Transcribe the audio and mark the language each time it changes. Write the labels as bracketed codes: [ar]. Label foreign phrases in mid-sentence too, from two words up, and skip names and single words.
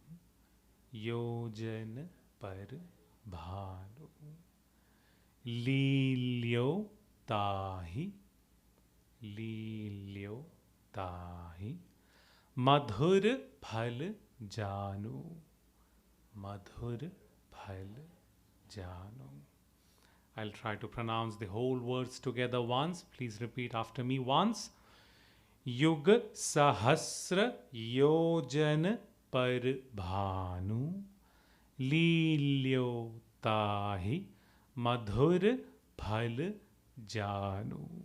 [hi] योजन पर भानु. लील्यो ताहि. लील्यो ताहि. मधुर फल जानू. मधुर फल जानू. [en] I'll try to pronounce the whole words together once. Please repeat after me once. [hi] युग सहस्र योजन पर भानु लील्यो ताहि मधुर फल जानू.